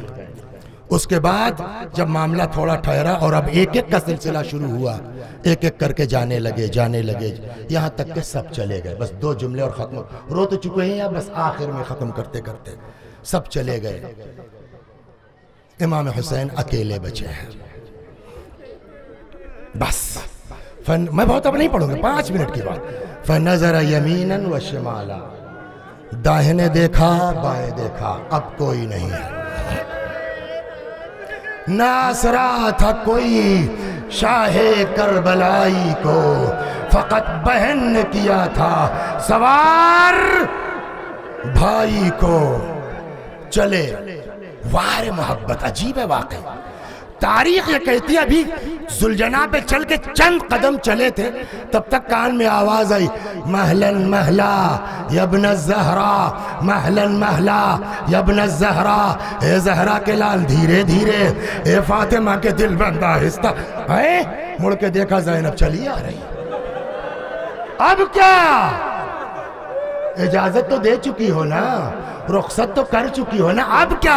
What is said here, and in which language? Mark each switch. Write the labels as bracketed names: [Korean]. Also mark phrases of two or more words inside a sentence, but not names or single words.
[Urdu] اس کے بعد جب معاملہ تھوڑا ٹھہرا اور اب ایک ایک کا سلسلہ شروع ہوا, ایک ایک کر کے جانے لگے, یہاں تک کہ سب چلے گئے. بس 2 جملے اور ختم, رو تو چکے ہیں یا بس آخر میں ختم کرتے کرتے سب چلے گئے. امام حسین اکیلے بچے ہیں. بس میں بہت اب نہیں پڑھوں گا, 5 منٹ کی بات. [Arabic] فنظر یمینا و شمالا, [Urdu] داہنے دیکھا بائیں دیکھا, اب کوئی نہیں ہے. ناصرا تھا کوئی شاہ کربلائی کو, فقط بہن نے کیا تھا سوار بھائی کو. چلے وار محبت, عجیب ہے واقعی. تاریخ یہ کہتی ہے ابھی ذوالجناح پہ چل کے چند قدم چلے تھے, تب تک کان میں آواز آئی, [Arabic] مہلن مہلا یبن الزہرا, مہلن مہلا یبن الزہرا, [Urdu] اے زہرا کے لال دھیرے دھیرے, اے فاطمہ کے دل بند آہستہ. مڑ کے دیکھا زینب چلی آ رہی. اب کیا اجازت تو دے چکی ہو نا, رخصت تو کر چکی ہو نا, اب کیا؟